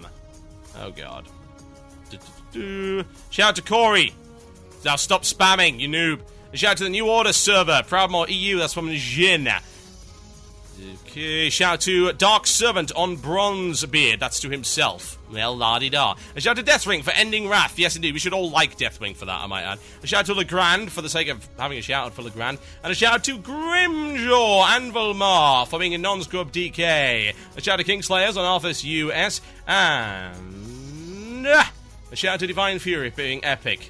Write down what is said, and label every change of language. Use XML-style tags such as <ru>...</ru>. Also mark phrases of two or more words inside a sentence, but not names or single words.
<en>Oh, God. Shout out to Corey. Now stop spamming, you noob. Shout out to the New Order server, Proudmore EU. That's from Jin. Okay, shout out to Dark Servant on Bronzebeard. That's to himself. Well, la-di-da. A shout out to Deathwing for ending Wrath. Yes, indeed. We should all like Deathwing for that, I might add. A shout out to Legrand for the sake of having a shout out for Legrand. And a shout out to Grimjaw Anvilmar for being a non-scrub DK. A shout out to Kingslayers on Arthas US. And a shout out to Divine Fury for being epic.</en>